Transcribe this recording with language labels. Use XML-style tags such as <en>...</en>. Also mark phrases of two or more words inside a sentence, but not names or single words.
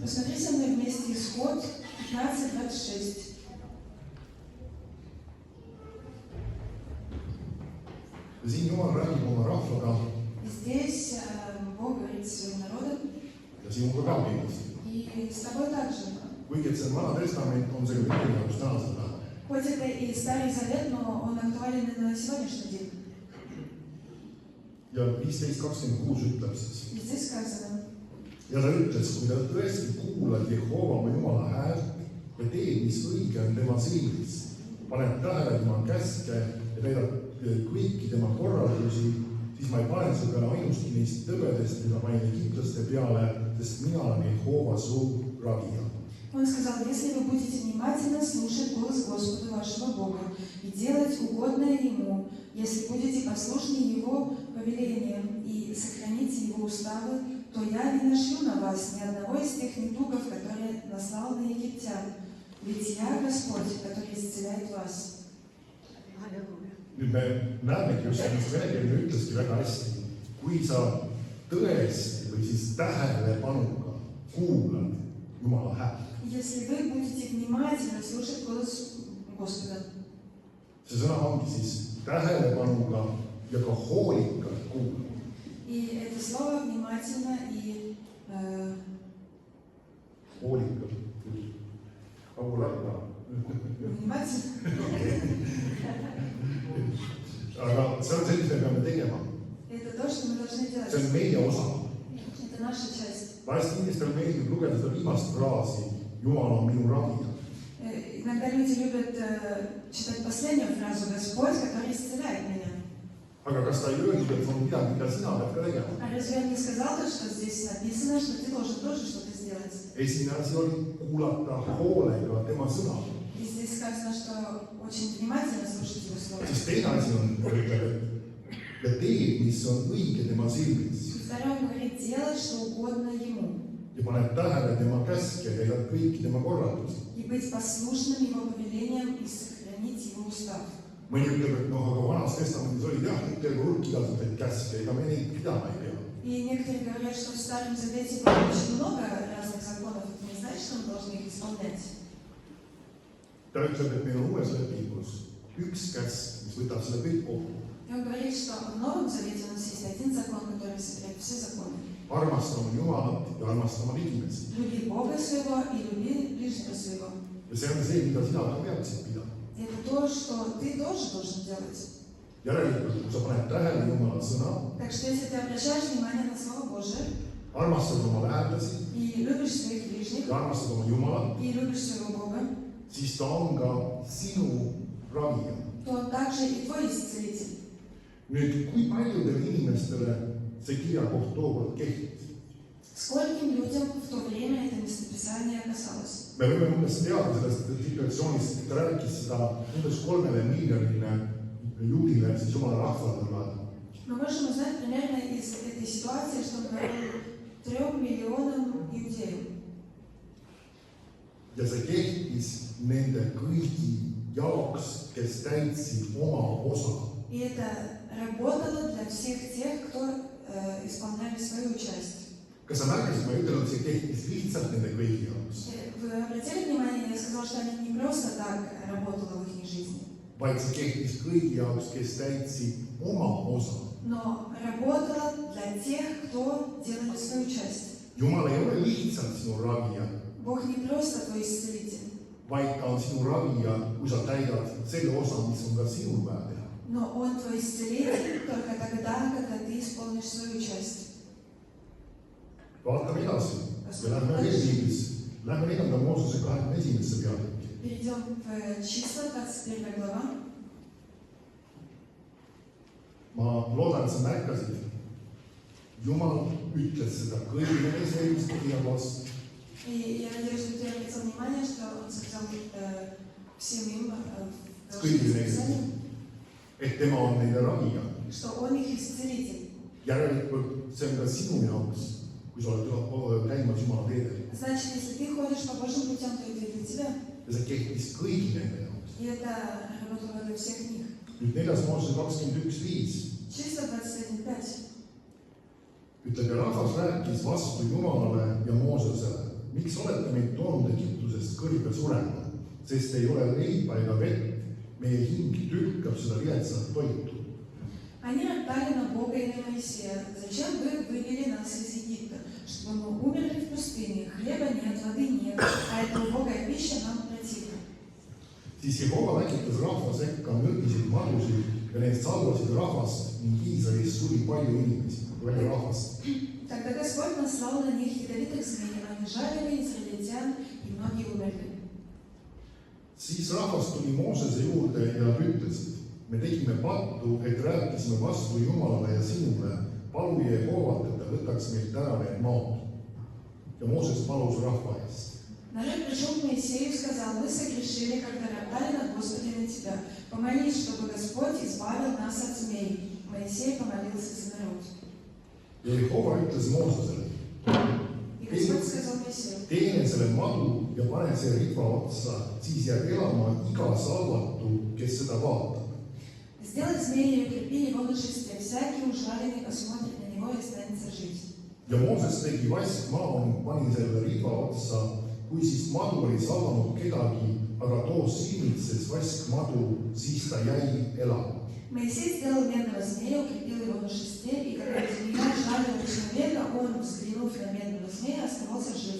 <ru>Посмотри со мной вместе Исход 15:26.</ru> <et>Ja siin Jumal räägib oma rahvaga</et> <ru>Здесь Бог говорит с своим народом,</ru> <et>ja sinuga ka kindlasti.</et> <ru>и с тобой также.</ru> <et>Kuigi, et see on Vana Testament, on see ka meie jaoks tänasel päeval.</et> <ru>Хоть это и Старый Завет, но он актуален и на сегодняшний день.</ru> <et>Ja 15:26 ütleb siis.</et> <ru>И здесь сказано,</ru> <et>Ja ta ütles, kui ta tõesti kuulad Jehova oma Jumala häält ja teed, mis õige on tema silmis, paneb tähele tema käske ja täidab kõiki tema korraldusi, siis ma ei pane su peale ainustki neist tõbedest, mida panin egiptlaste peale, sest mina olen Jehova su ravija.</et> <ru>Он сказал, если вы будете внимательно слушать голос Господа вашего Бога и делать угодное Ему, если будете послушны Его повелениям и сохраните Его уставы, то я не нашлю на вас ни одного из тех недугов, которые наслал на египтян. Ведь я Господь, который исцеляет вас.</ru> <et>Nüüd me näemegi just ennast venekeelne ütleski väga hästi, kui sa tõesti või siis tähelepanuga kuulad Jumala häält.</et> <ru>Если вы будете внимательно слушать голос Господа.</ru> <et>See sõna ongi siis tähelepanuga ja ka hoolikalt kuulama.</et> <ru>И это слово внимательно и</ru> <et>Hoolikalt.</et> <ru>внимательно.</ru> <et>Aga see on see, mis me peame tegema.</et> <ru>Это то, что мы должны делать.</ru> <et>See on meie osa.</et> <ru>Это naša часть.</ru> <et>Vahest inimestel meeldib lugeda seda viimast fraasi, Jumal on minu ravija.</et> <ru>Иногда люди любят читать последнюю фразу «Господь, который исцеляет меня».</ru> <et>aga kas ta ei öelnud, et on midagi, mida sina pead ka tegema?</et> <ru>А разве он не сказал, что здесь написано, что ты должен тоже что-то сделать?</ru> <et>Esimene asi oli kuulata hoolega tema sõna.</et> <ru>И здесь сказано, что очень внимательно слушать его слово.</ru> <et>Siis teine asi on, ütleb, et teed, mis on õige tema silmis.</et> <ru>И второе, он говорит, делать, что угодно ему.</ru> <et>Ja paned tähele tema käske, täidad kõiki tema korraldusi.</et> <ru>И быть послушным его повелениям и сохранить его устав.</ru> <et>Mõni ütleb, et noh, aga vanas testamendis oli jah, terve hulk igasuguseid käske, ega me neid pidama ei pea.</et> <ru>И некоторые говорят, что в Старом Завете было очень много разных законов, это не значит, что мы должны их исполнять.</ru> <et>Ta ütleb, et meil on uues lepingus üks käsk, mis võtab selle kõik kokku.</et> <ru>И он говорит, что в Новом Завете у нас есть один закон, который собирает все законы.</ru> <et>Armastama Jumalat ja armastama inimesi.</et> <ru>Люби Бога своего и люби ближнего своего.</ru> <et>Ja see on see, mida sina ka peaksid pidama.</et> <ru>И это то, что ты тоже должен делать.</ru> <et>Järelikult, kui sa paned tähele Jumala sõna,</et> <ru>Так что если ты обращаешь внимание на Слово Божие</ru> <et>armastad oma lähedasi</et> <ru>и любишь своих ближних,</ru> <et>ja armastad oma Jumalat,</et> <ru>и любишь своего Бога,</ru> <et>siis ta on ka sinu ravija.</et> <ru>то он также и твой исцелитель.</ru> <et>Nüüd, kui paljudele inimestele see kirjakoht tookord kehtis?</et> <ru>Скольким людям в то время это местописание касалось?</ru> <et>Me võime umbes teada sellest situatsioonist, et ta rääkis seda umbes 3 miljonile juudile, siis Jumala rahvale.</et> <ru>Мы можем узнать примерно из этой ситуации, что он говорил 3 миллионам иудеев.</ru> <et>Ja see kehtis nende kõigi jaoks, kes täitsid oma osa.</et> <ru>И это работало для всех тех, кто исполняли свою часть.</ru> <et>Kas sa märkasid, ma ei ütelnud, see kehtis lihtsalt nende kõigi jaoks,</et> <ru>Вы обратили внимание, я сказала, что это не просто так работало в их жизни,</ru> <et>vaid see kehtis kõigi jaoks, kes täitsid oma osa.</et> <ru>но работало для тех, кто делали свою часть.</ru> <et>Jumal ei ole lihtsalt sinu ravija,</et> <ru>Бог не просто твой исцелитель,</ru> <et>vaid ta on sinu ravija, kui sa täidad selle osa, mis on ka sinul vaja teha.</et> <ru>но Он твой исцелитель только тогда, когда ты исполнишь свою часть.</ru> <et>Vaatame edasi ja lähme Levitis, lähme 4. Moosese 21. peatükki.</et> <ru>Перейдем в числа, 21 глава.</ru> <et>Ma loodan, et sa märkasid, Jumal ütles seda kõigile Iisraeliste kirjas,</et> <ru>И я надеюсь, что ты обратил внимание, что Он сказал всем им в</ru> <et>kõigile</et> <ru>Писании,</ru> <et>neile, et tema on neile ravija.</et> <ru>что Он их исцелитель.</ru> <et>Järelikult see on ka sinu jaoks, kui sa oled käimas Jumala teedel.</et> <ru>Значит, если ты ходишь по Божьим путям, то это и для тебя.</ru> <et>Ja see kehtis kõigi nende jaoks.</et> <ru>И это работало для всех них.</ru> <et>Nüüd 4. Moosese 21.5</et> <ru>Числа 21.5.</ru> <et>ütleb, ja rahvas rääkis vastu Jumalale ja Moosesele, miks olete meid toonud Egiptusest kõrge surema, sest ei ole leiba ega vett, meie hing tülkab seda viletsat toitu.</et> <ru>Они роптали на Бога и на Моисея. Зачем вы вывели нас из Египта? Чтобы мы умерли в пустыне. Хлеба нет, воды нет, а эта убогая пища нам противна.</ru> <et>Siis Jehova läkitas rahva sekka mürgiseid madusid ja need salvasid rahvast ning Iisraelist suri palju inimesi, palju rahvast.</et> <ru>Тогда Господь наслал на них ядовитых змей, они жарили израильтян, и многие умерли.</ru> <et>Siis rahvas tuli Moosese juurde ja nad ütlesid, me tegime pattu, et rääkisime vastu Jumalale ja sinule, palu Jehovat, et ta võtaks meilt ära need maad. Ja Mooses palus rahva eest.</et> <ru>Народ пришел к Моисею и сказал, мы согрешили, когда роптали над Господи на тебя. Помолись, чтобы Господь избавил нас от змей. Моисей помолился за народ.</ru> <et>Ja Jehova ütles Moosesele,</et> <ru>И Господь сказал Моисею,</ru> <et>teene selle madu ja pane see riba otsa, siis jääb elama iga salvatu, kes seda vaatab.</et> <ru>сделай змея и укрепи его на шесте. Всякий ужаленный посмотрит на него и останется жить.</ru> <et>Ja Mooses tegi vaskmaa ning pani selle riba otsa, kui siis madu oli salvanud kedagi, aga too silmitses vaskmadu, siis ta jäi elama.</et> <ru>Моисей сделал медного змея, укрепил его на шесте, и когда змея жалила человека, он, взглянув на медного змея, оставался жив.</ru>